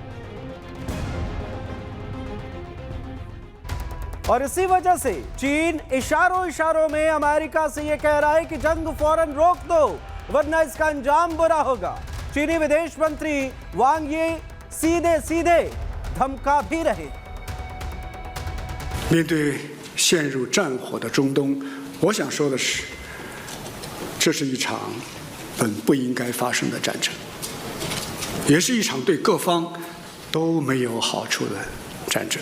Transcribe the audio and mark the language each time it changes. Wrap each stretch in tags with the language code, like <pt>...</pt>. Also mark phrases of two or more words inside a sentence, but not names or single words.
<hi>और इसी वजह से चीन इशारों में अमेरिका से यह कह रहा है कि जंग फौरन रोक दो, वरना इसका अंजाम बुरा होगा। चीनी विदेश मंत्री वांग यी सीधे धमका भी रहे।</hi> <zh>面对陷入战火的中东，我想说的是，这是一场本不应该发生的战争，也是一场对各方都没有好处的战争。</zh>